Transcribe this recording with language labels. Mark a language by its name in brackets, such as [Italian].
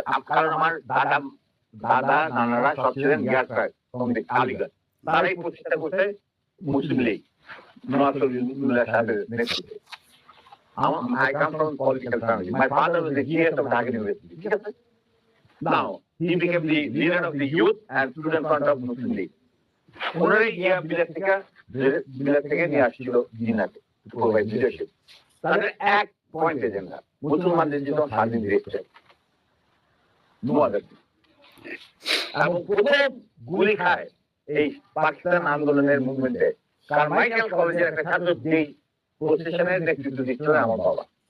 [Bangla] কারণ আমার দাদা নানারা সব ছিলেন ইয়ারকার আলিগড়, তারাই প্রতিষ্ঠা করতে মুসলিম লীগ নওয়াজ শরীফুল্লাহ সাহেবের নেতৃত্বে। [English] I come from political family. My father was the GS of Dhaka University. [Bangla] ঠিক আছে? [English] Now he became the leader of the youth and student front of Muslim League. [Bangla] ওনারাই গিয়া বিলাত থেকে নিয়ে আসছিল জিন্নাহকে [English] to provide leadership. [Bangla] তাদের এক পয়েন্ট এজেন্ডা মুসলমানদের জন্য স্বাধীন দেশ চাই। [English] No other thing. [Bangla] এবং প্রথম গুলি খায় এই পাকিস্তান আন্দোলনের মুভমেন্টে কারমাইকেল কলেজের একটা ছাত্র যেই প্রসেশনের নেতৃত্ব দিচ্ছিল আমার বাবা।